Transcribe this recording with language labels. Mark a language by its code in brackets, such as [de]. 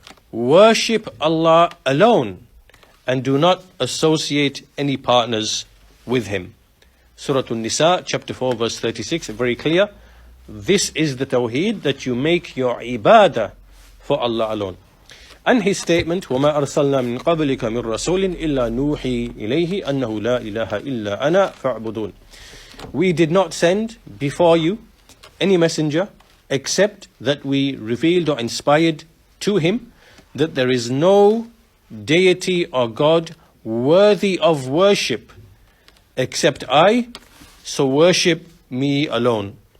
[en] Worship Allah alone and do not associate any partners with Him. Surah An-Nisa, chapter 4, verse 36, very clear. This is the Tawheed, that you make your ibadah for Allah alone. And his statement, [ar] وَمَا أَرْسَلْنَا مِنْ قَبْلِكَ مِنْ رَسُولٍ إِلَّا نُوحِي إِلَيْهِ أَنَّهُ لَا إِلَهَ إِلَّا أَنَا فَاعْبُدُونَ. [en] We did not send before you any messenger except that we revealed or inspired to him that there is no deity or God worthy of worship except I, so worship me alone.